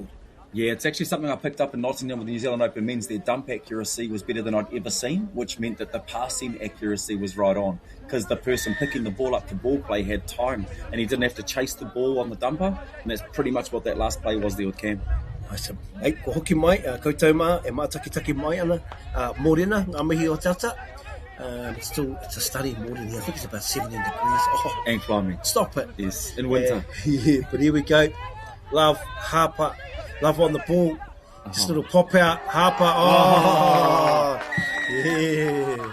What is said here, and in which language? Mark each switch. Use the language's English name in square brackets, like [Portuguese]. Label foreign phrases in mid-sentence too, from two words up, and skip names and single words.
[English] Yeah, it's actually something I picked up in Nottingham with the New Zealand Open men's. Their dump accuracy was better than I'd ever seen, which meant that the passing accuracy was right on, because the person picking the ball up for ball play had time and he didn't have to chase the ball on the dumper, and that's pretty much what that last play was there with Cam. Nice. [Māori] Hey, ko hoki mai, koutou mā, e mātakitaki mai ana, mōrena, ngā mihi o tata. [English] It's a study morning here. I think it's about 17 degrees. Oh, and climbing. Stop it. Yes, in winter. Yeah, but here we go. Love, Harper. Love on the ball. Just a little pop out. Harper. Oh, yeah.